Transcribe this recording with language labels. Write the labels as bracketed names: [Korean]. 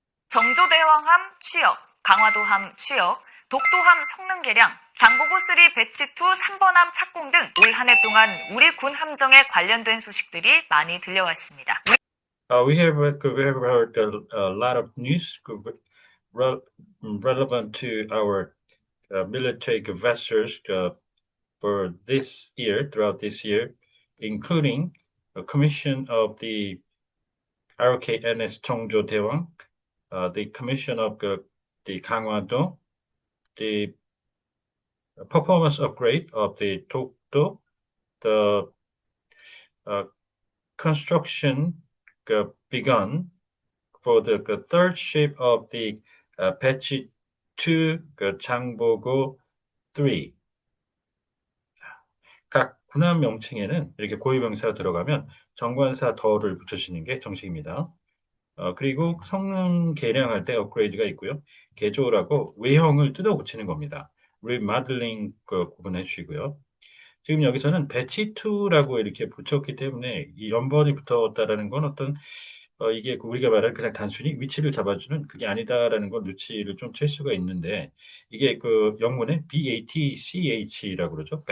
[Korean] 정조대왕함 취역, 강화도함 취역, 독도함 성능개량, 장보고3 배치2 3번함 착공 등 올 한 해 동안 우리 군 함정에 관련된 소식들이 많이 들려왔습니다. [English] We have heard a lot of news re- relevant to our military vessels for this year, throughout this year, including a commission of the RKNS Chongjo Daewang, the commission of the Gangwon-do, the performance upgrade of the Dokdo, the uh, construction begun for the third ship of the Batch 2 Changbogo 3. [Korean] 각 군함 명칭에는 이렇게 고유명사가 들어가면 정관사 더를 붙여주시는 게 정식입니다. 그리고 성능 개량할 때 업그레이드가 있고요. 개조라고 외형을 뜯어 고치는 겁니다. 리모델링 그 구분해 주시고요. 지금 여기서는 배치 2라고 이렇게 붙였기 때문에 이 연번이 붙었다라는 건 어떤 이게 우리가 말하는 그냥 단순히 위치를 잡아주는 그게 아니다라는 걸 눈치를 좀 챌 수가 있는데 이게 그 영문에 BATCH라고 그러죠.